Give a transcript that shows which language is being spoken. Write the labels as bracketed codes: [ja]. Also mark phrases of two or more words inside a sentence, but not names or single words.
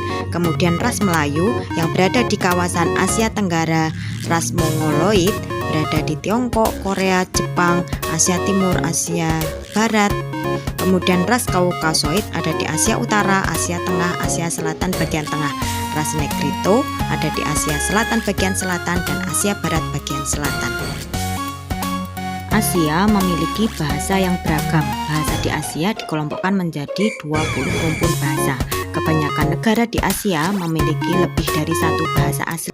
[id] Kemudian ras Melayu yang berada di kawasan Asia Tenggara, ras Mongoloid berada di Tiongkok, Korea, Jepang, Asia Timur, Asia Barat. Kemudian ras Kaukasoid ada di Asia Utara, Asia Tengah, Asia Selatan bagian tengah. Ras Negrito ada di Asia Selatan bagian selatan dan Asia Barat bagian selatan. Asia memiliki bahasa yang beragam. Bahasa di Asia dikelompokkan menjadi 20 rumpun bahasa. Kebanyakan negara di Asia memiliki lebih dari satu bahasa asli.